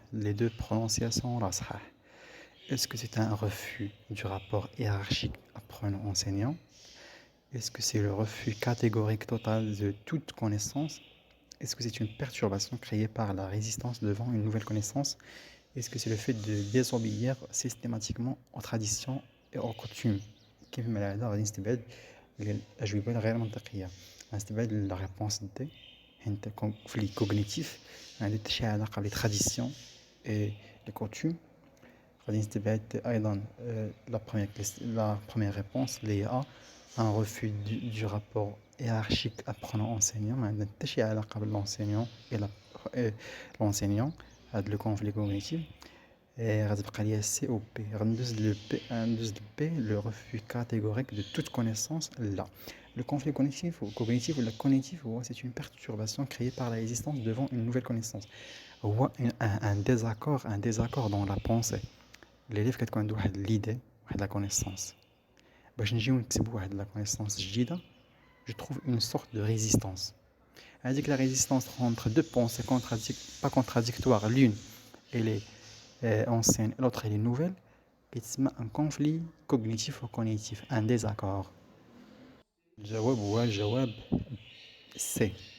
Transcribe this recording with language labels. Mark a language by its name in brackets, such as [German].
[French] Les deux prononciations là. Est-ce que c'est un refus du rapport hiérarchique apprenant-enseignant? Est-ce que c'est le refus catégorique total de toute connaissance? Est-ce que c'est une perturbation créée par la résistance devant une nouvelle connaissance? Est-ce que c'est le fait de désobéir systématiquement aux traditions et aux coutumes؟ [Arabic] كيف ما العادة غادي نستبعد الأجوبة الغير منطقية، غنستبعد لا ريبونس دي، حيت الكونفلي كوغنيتيف ما عنده حتى شي علاقة بلي تراديسيون اي لي كوتوم. غادي نستبعد أيضا لا بروميير ريبونس اللي هي ان [French] refus du rapport hiérarchique apprenant-enseignant، [Arabic] ما عندنا حتى شي علاقة باللونسينيون et l'enseignant. هاد لو كونفلي كوغنيتيف غتبقى ليا سي او بي. [French] غندوز بي لو refus catégorique de toute connaissance. là le conflit cognitif ou la cognitif, c'est une perturbation créée par la résistance devant une nouvelle connaissance. هو un désaccord dans la pensée. [Arabic] l'élève كتكون عنده واحد l'idée واحد la connaissance باش نجيو نكتبوا واحد la connaissance جديدة. [French] je trouve une sorte de résistance. هذيك la résistance entre deux pensées pas contradictoires, l'une elle est ancienne et l'autre elle est nouvelle, كيتسمى un conflit cognitif ou cognitif, un désaccord. [Arabic] الجواب هو الجواب C.